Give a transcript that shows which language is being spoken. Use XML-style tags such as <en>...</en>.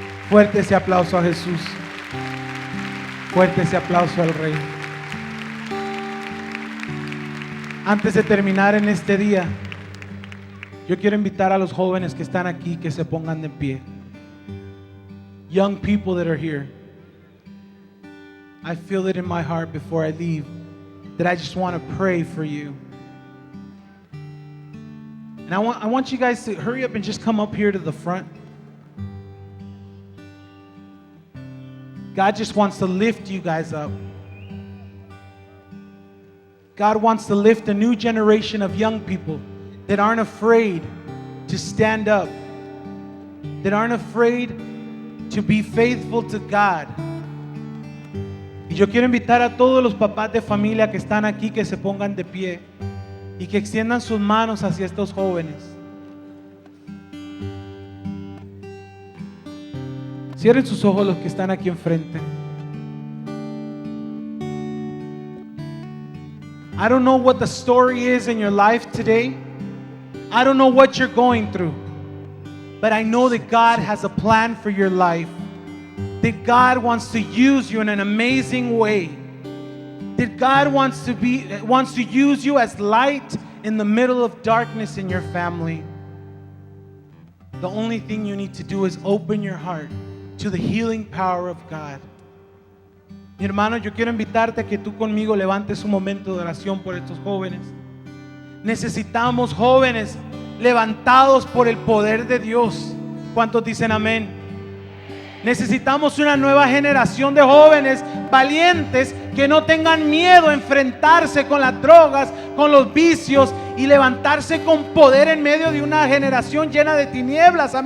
<es>Fuerte ese aplauso a Jesús. Fuerte ese aplauso al Rey. Antes de terminar en este día, yo quiero invitar a los jóvenes que están aquí que se pongan de pie.</es> <en>Young people that are here. I feel it in my heart before I leave that I just want to pray for you. And I want you guys to hurry up and just come up here to the front. God just wants to lift you guys up. God wants to lift a new generation of young people that aren't afraid to stand up, that aren't afraid to be faithful to God.</en> <es>Y yo quiero invitar a todos los papás de familia que están aquí que se pongan de pie y que extiendan sus manos hacia estos jóvenes. Cierren sus ojos los que están aquí enfrente.</es> <en>I don't know what the story is in your life today. I don't know what you're going through. But I know that God has a plan for your life. That God wants to use you in an amazing way. That God wants to use you as light in the middle of darkness in your family. The only thing you need to do is open your heart to the healing power of God.</en> <es>Mi hermano, yo quiero invitarte a que tú conmigo levantes un momento de oración por estos jóvenes. Necesitamos jóvenes levantados por el poder de Dios. ¿Cuántos dicen amén? Necesitamos una nueva generación de jóvenes valientes que no tengan miedo a enfrentarse con las drogas, con los vicios y levantarse con poder en medio de una generación llena de tinieblas.</es>